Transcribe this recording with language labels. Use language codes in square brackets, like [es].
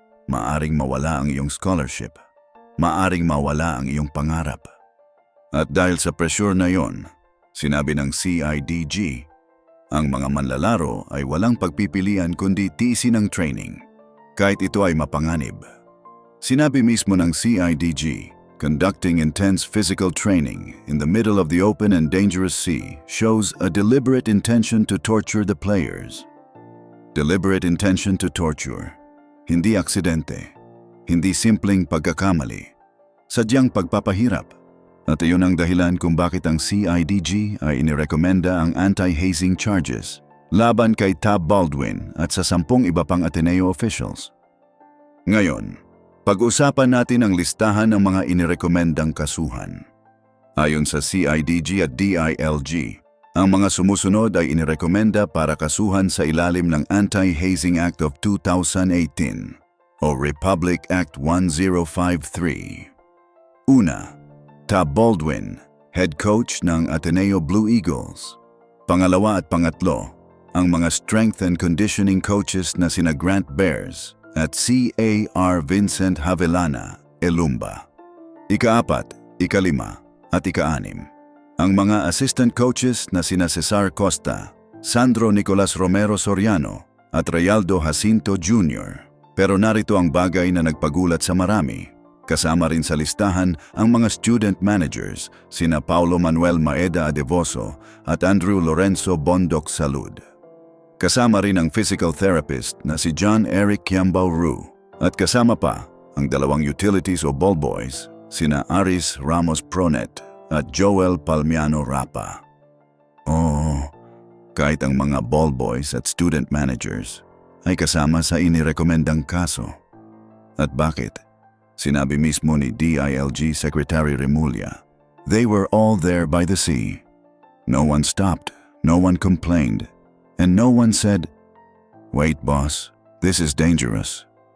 [tl] Maaring mawala ang iyong scholarship. Maaring mawala ang iyong pangarap. At dahil sa pressure na yon, sinabi ng CIDG, ang mga manlalaro ay walang pagpipilian kundi tiisin ang training, kahit ito ay mapanganib. Sinabi mismo ng [en] CIDG, conducting intense physical training in the middle of the open and dangerous sea shows a deliberate intention to torture the players. Deliberate intention to torture. [tl] Hindi aksidente. Hindi simpleng pagkakamali. Sadyang pagpapahirap. At iyon ang dahilan kung bakit ang CIDG ay inirekomenda ang anti-hazing charges laban kay Tab Baldwin at sa 10 iba pang Ateneo officials. Ngayon, pag-usapan natin ang listahan ng mga inirekomendang kasuhan. Ayon sa CIDG at DILG, ang mga sumusunod ay inirekomenda para kasuhan sa ilalim ng Anti-Hazing Act of 2018 o Republic Act 1053. Una, Tab Baldwin, head coach ng Ateneo Blue Eagles. Pangalawa at pangatlo, ang mga strength and conditioning coaches na sina Grant Bears at CAR Vincent Havellana, Elumba. Ika-4, ika-5 at ika-6, ang mga assistant coaches na sina Cesar Costa, Sandro Nicolas Romero Soriano at Realdo Jacinto Jr. Pero narito ang bagay na nagpagulat sa marami. Kasama rin sa listahan ang mga student managers sina Paulo Manuel Maeda Adevoso at Andrew Lorenzo Bondoc Salud. Kasama rin ang physical therapist na si John Eric Kiambao Ru at kasama pa ang dalawang utilities o ball boys sina Aris Ramos Pronet at Joel Palmiano Rapa. Oo, kahit ang mga ball boys at student managers ay kasama sa inirekomendang kaso. At bakit? Sinabi mismo ni [en] DILG Secretary Remulla, they were all there by the sea. No one stopped, no one complained, and no one said, "Wait boss, this is dangerous."